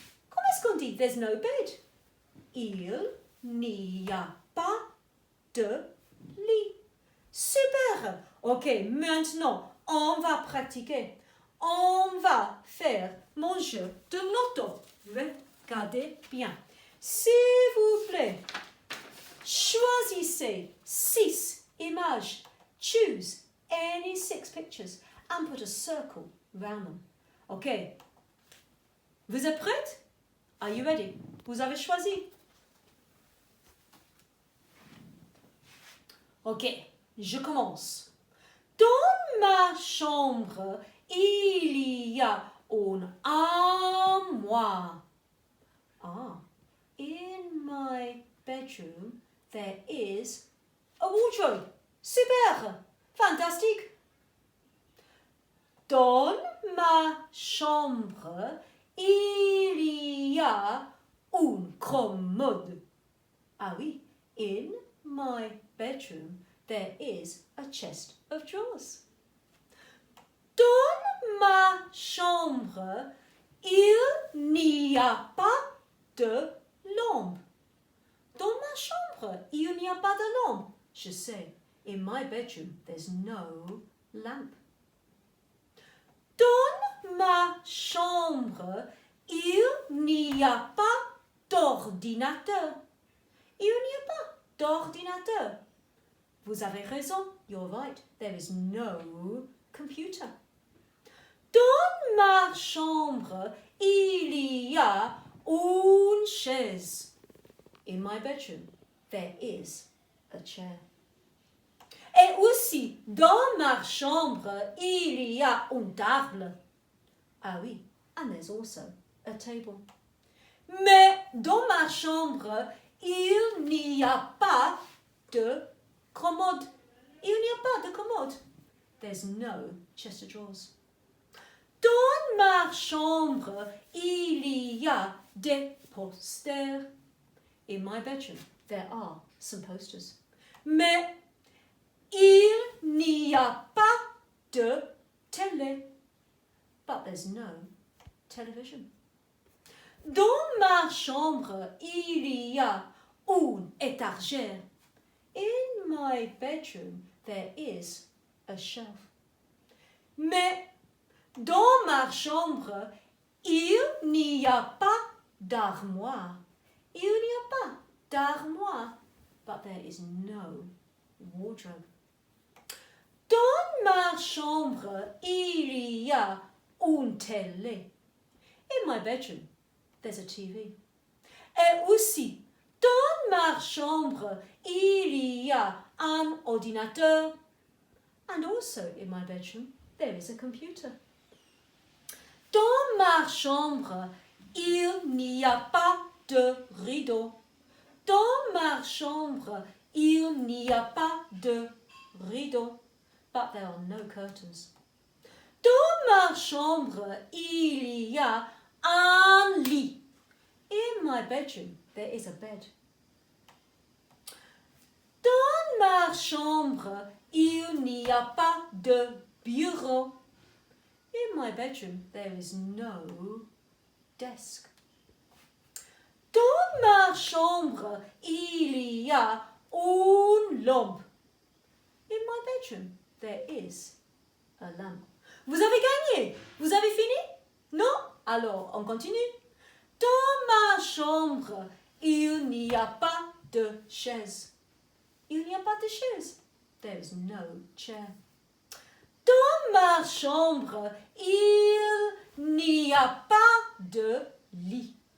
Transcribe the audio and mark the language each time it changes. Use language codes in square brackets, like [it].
[fr] Comment est-ce qu'on dit [en] there's no bed? [fr] Il n'y a pas de lit. Super! Ok, maintenant, on va pratiquer. On va faire mon jeu de loto. Regardez bien. S'il vous plaît, choisissez 6 images. [en] Choose any 6 pictures and put a circle around them. [fr] Ok. Vous êtes prêtes? [en] Are you ready? [fr] Vous avez choisi? Ok, je commence. Dans ma chambre, il y a une armoire. [en] Ah, in my bedroom, there is a wardrobe. [fr] Super! Fantastique! Dans ma chambre, il y a une commode. Ah oui, [en] in my bedroom, there is a chest of drawers. [fr] Dans ma chambre, il n'y a pas de lampe. Dans ma chambre, il n'y a pas de lampe. Je sais, [en] in my bedroom, there's no lamp. [fr] Dans ma chambre, il n'y a pas d'ordinateur. Il n'y a pas d'ordinateur. Vous avez raison, [en] you're right, there is no computer. [fr] Dans ma chambre, il y a une chaise. [en] In my bedroom, there is a chair. [fr] Et aussi, dans ma chambre, il y a une table. Ah oui, [en] and there's also a table. [fr] Mais dans ma chambre, il n'y a pas de commode. Il n'y a pas de commode. [en] There's no chest of drawers. [fr] Dans ma chambre, il y a des posters. [en] In my bedroom, there are some posters. [fr] Mais il n'y a pas de télé. [en] But there's no television. [fr] Dans ma chambre, il y a une étagère. [en] In my bedroom, there is a shelf. [fr] Mais dans ma chambre, il n'y a pas d'armoire. Il n'y a pas d'armoire, [en] but there is no wardrobe. [fr] Dans ma chambre, il y a une télé. [en] In my bedroom, there's a TV. [fr] Et aussi, dans ma chambre, il y a un ordinateur. [en] And also in my bedroom, there is a computer. [fr] Dans ma chambre, il n'y a pas de rideau. Dans ma chambre, il n'y a pas de rideau. [en] But there are no curtains. [fr] Dans ma chambre, il y a un lit. [en] In my bedroom, there is a bed. [fr] Dans ma chambre, il n'y a pas de bureau. [en] In my bedroom, there is no desk. [fr] Dans ma chambre, il y a une lampe. [en] In my bedroom, there is a lamp. [fr] Vous avez gagné? Vous avez fini? Non? Alors, on continue. Dans ma chambre, il n'y a pas de chaise. Il n'y a pas de chaise. [en] There is no chair. [fr] Dans ma chambre, il n'y a pas de lit.